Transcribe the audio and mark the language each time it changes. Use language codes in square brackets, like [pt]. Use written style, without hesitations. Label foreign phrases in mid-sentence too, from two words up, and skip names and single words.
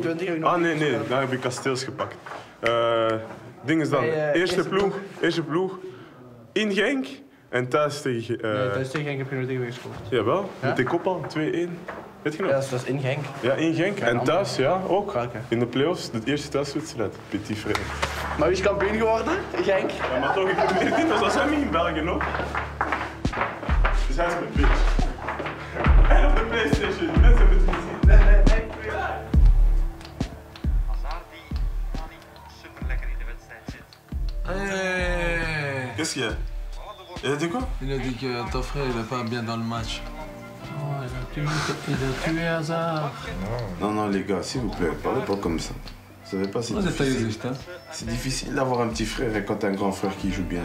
[nl] Nee, daar heb ik Kasteels gepakt. Ding is dan, eerste ploeg in Genk en thuis tegen... thuis tegen Genk heb je nog tegen gescoord. Jawel, met de kop al, 2-1. Weet je nog? Ja, dat is in Genk. Ja, in Genk. En thuis, ja, ook. In de play-offs, de eerste thuiswedstrijd. [fr] Petit frère. [nl] Maar wie is kampioen geworden? Genk? Ja, maar toch, ik heb meer titels als hem in België, nog. Dus hij is mijn bitch. En op de PlayStation, mensen hebben het gezien. Nee. [fr] Qu'est-ce qu'il y a? Il a dit quoi? Il a dit que ton frère il est pas bien dans le match. Oh, il a tué Hazard. Non, les gars, s'il vous plaît, parlez pas comme ça. Vous savez pas, c'est difficile d'avoir un petit frère et quand t'as un grand frère qui joue bien.